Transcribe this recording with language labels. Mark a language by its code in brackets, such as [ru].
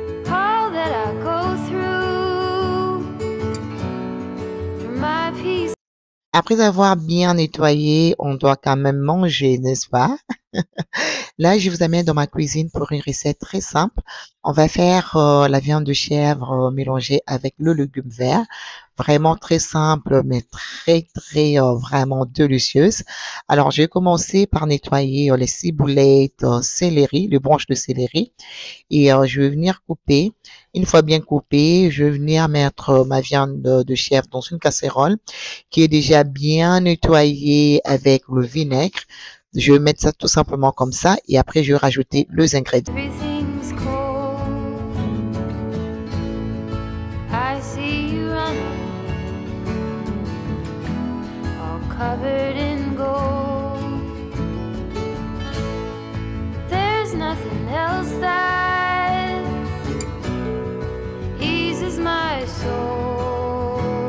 [en] All that I go through for my peace. [fr] Après avoir bien nettoyé, on doit quand même manger, n'est-ce pas? Là, je vous amène dans ma cuisine pour une recette très simple. On va faire la viande de chèvre mélangée avec le légume vert. Vraiment très simple, mais très vraiment délicieuse. Alors, je vais commencer par nettoyer les ciboulettes, céleri, les branches de céleri. Et je vais venir couper. Une fois bien coupé, je vais venir mettre ma viande de chèvre dans une casserole qui est déjà bien nettoyée avec le vinaigre. Je vais mettre ça tout simplement comme ça et après je vais rajouter les ingrédients. [en] Everything's cold. I see you running, all covered in gold. There's nothing else that eases my soul.